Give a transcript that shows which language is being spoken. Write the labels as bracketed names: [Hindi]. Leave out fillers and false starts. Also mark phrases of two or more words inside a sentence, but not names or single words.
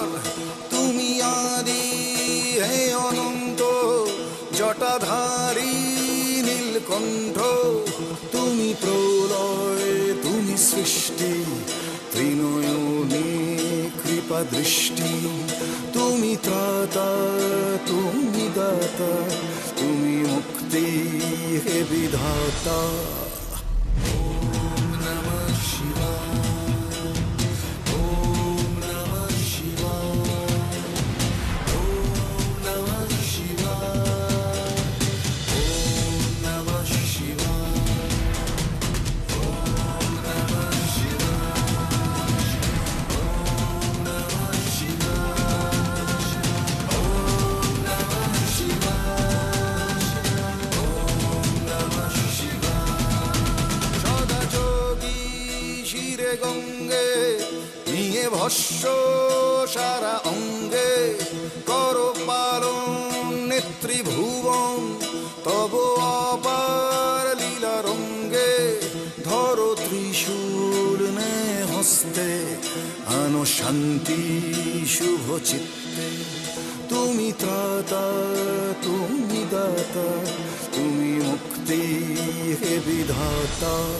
[Bangla] তুমি আদি হে অনন্ত, জটাধারী নীলকণ্ঠ, তুমি প্রলয়, তুমি সৃষ্টি, ত্রিনয়নে কৃপা দৃষ্টি, তুমি ত্রাতা, তুমি দাতা, তুমি মুক্তি হে বিধাতা। [Sanskrit] ওম নমঃ শিবায়, ওম নমঃ শিবায়, ওম নমঃ শিবায়, ওম নমঃ শিবায়, ওম নমঃ শিবায়, ওম নমঃ শিবায়, ওম নমঃ শিবায়। [Bangla] সদা যোগী শিরে গঙ্গে, নিয়ে ভস্য সারা অঙ্গে, কর পালন নেত্রীভুবন, তব অপার লীলা রঙ্গে, ধরো ত্রিশূল নে হস্তে, আনো শান্তি শুভ চিত্তে, তুমি ত্রাতা, তুমি দাতা, তুমি মুক্তি হে বিধাতা।